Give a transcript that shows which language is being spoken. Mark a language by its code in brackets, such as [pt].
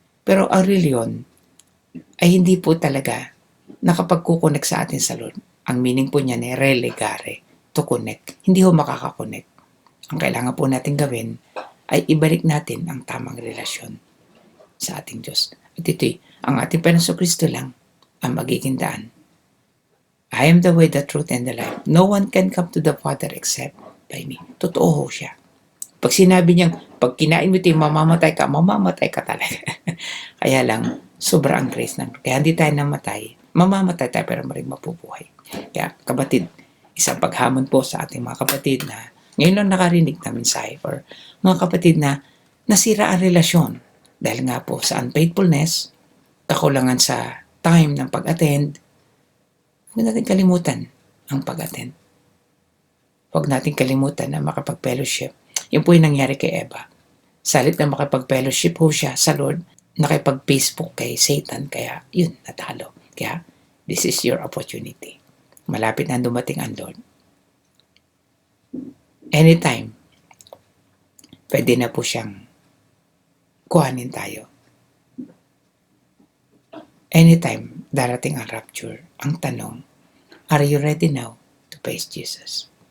[tl] Pero ang reliyon ay hindi po talaga nakapagkukonek sa atin sa Lord. Ang meaning po niya ay relegare, [en] to connect. [tl] Hindi ho makakakonect. Ang kailangan po natin gawin ay ibalik natin ang tamang relasyon sa ating Diyos. At ito'y, ang ating Panginoon Kristo lang ang magiging daan. [en] I am the way, the truth, and the life. No one can come to the Father except by me. [tl] Totoo ho siya. Pag sinabi niyang, pag kinain mo ito, mamamatay ka talaga. Kaya lang, sobrang grace ng kaya hindi tayo namatay. Mamamatay tayo pero maring mapubuhay. Kaya kapatid, isang paghamon po sa ating mga kapatid na ngayon lang nakarinig na mensahe or mga kapatid na nasira ang relasyon dahil nga po sa unfaithfulness, kakulangan sa time ng pag-attend. Huwag natin kalimutan ang pag-attend. Huwag natin kalimutan na makapag-fellowship. Yun po yung nangyari kay Eva. Salit na makapag-fellowship ho siya sa Lord, nakipag-Facebook kay Satan, kaya yun, natalo. Kaya, [en] this is your opportunity. [tl] Malapit na dumating ang Lord. Anytime, pwede na po siyang kuhanin tayo. Anytime, darating ang rapture. Ang tanong, [en] are you ready now to face Jesus?